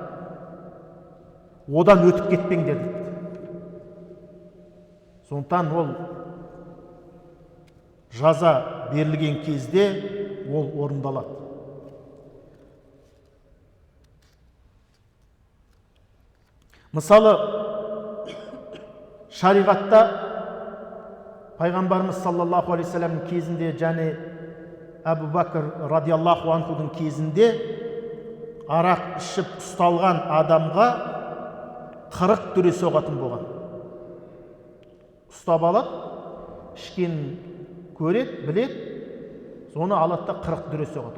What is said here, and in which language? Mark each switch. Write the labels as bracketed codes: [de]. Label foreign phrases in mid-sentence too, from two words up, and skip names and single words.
[kk] Одан өтіп кетпеңдер дейді. Сондықтан ол жаза берілген кезде ол орындалады. Мысалы, шариғатта пайғамбарымыз [ar] صلى الله عليه وسلم [kk] кезінде және Әбу Бәкір [ar] رضي الله عنه [kk] кезінде арақ ішіп ұсталған адамға 40 дүре соғатын болған. Ұстап алады, ішкен көреді, біледі, соны алады да 40 дүре соғады.